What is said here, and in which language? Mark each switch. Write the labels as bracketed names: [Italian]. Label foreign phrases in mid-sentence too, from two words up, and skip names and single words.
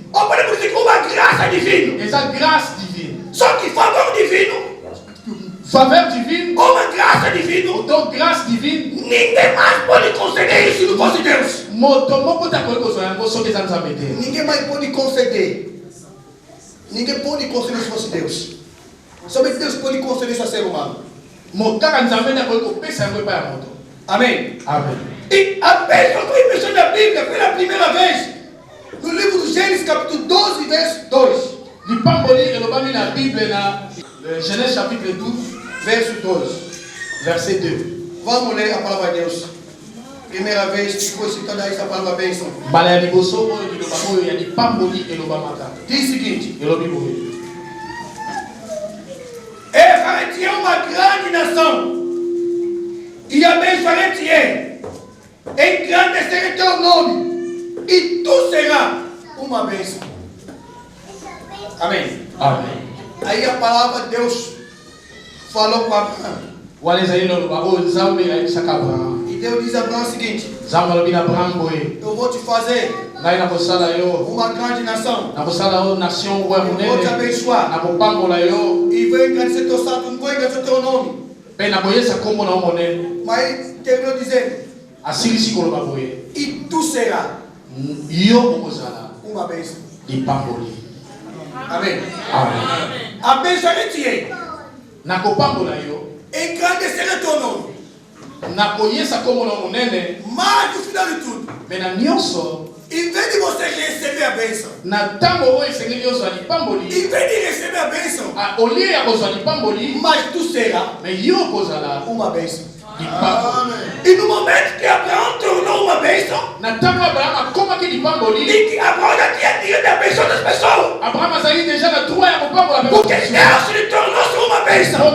[Portuguese] Ou podemos dizer que uma graça divina. [Lingala] eza [French] grâce divine. [Portuguese] Só que favor divino, [French] faveur divine [Portuguese] ou uma graça divina, [French] donc grâce divine. [Portuguese] ninguém mais pode conceder isso se não fosse Deus. [Lingala] moto moko te akoki kozwa yango soki eza nzambe te. [Portuguese] Ninguém mais pode conceder. Ninguém pode conceder se fosse Deus. Somente Deus pode conceder isso a ser humano. [Lingala] kaka nzambe nde akoki kopesa yango epai ya moto. [Portuguese] Amém. [Lingala] Amen. [Portuguese] E a bênção foi mencionada na Bíblia pela primeira vez no livro do Gênesis, capítulo 12, verso 2. [Lingala] lipamboli elobami na bible na Genèse chapitre 12 [Portuguese] Verso 2. [French] verset 2. [Portuguese] Vamos ler a palavra de Deus. Primeira vez que foi citada essa palavra bênção. [Lingala] mbala ya liboso oyo liloba oyo ya lipamboli elobamaka. [Portuguese] Diz o seguinte: [Lingala] elobi boye. [Portuguese] farei-te uma grande nação, e abençoarei-te, engrandecerei teu nome, e tu serás uma bênção. Amém. [Lingala] Amen. [Portuguese] Aí a palavra de Deus falou com Abraão. [Lingala] Wana ezali na loba oyo nzambe ayebisaka abraham. [Portuguese] E Deus diz a Abraão o seguinte: [Lingala] nzambe alobi na abraham boye, [Portuguese] eu vou te fazer [Lingala] ngai nakosala yo [Portuguese] uma grande nação, [Lingala] nakosala yo nation moko ya [Portuguese] eu vou te [Lingala] monene, [Portuguese] abençoar, [Lingala] nakopambola yo [Portuguese] e vou engrandecer teu santo, não vou engrandecer teu nome. [Lingala] mpe nakoyesa kombo na yo monene. [Portuguese] Mas terminou dizendo: [Lingala] asilisi koloba boye, [Portuguese] e tu serás [Lingala] yo okozala [Portuguese] uma bênção. [Lingala] lipamboli. [Portuguese] Amém. [Lingala] Amen. [Portuguese] Abençoarei-te, [Lingala] nakopambola yo, [Portuguese] engrandecerei teu nome, [Lingala] nakoyesa kombo na yo monene, [Portuguese] mas no final de tudo, [Lingala] me na nyonso [Portuguese] Em vez de você receber a bênção, em vez de receber a bênção, mas tu será uma bênção. E E no momento que Abraão tornou uma bênção, e que Abraão já tinha direito de abençoar as pessoas, porque Deus lhe tornou uma bênção.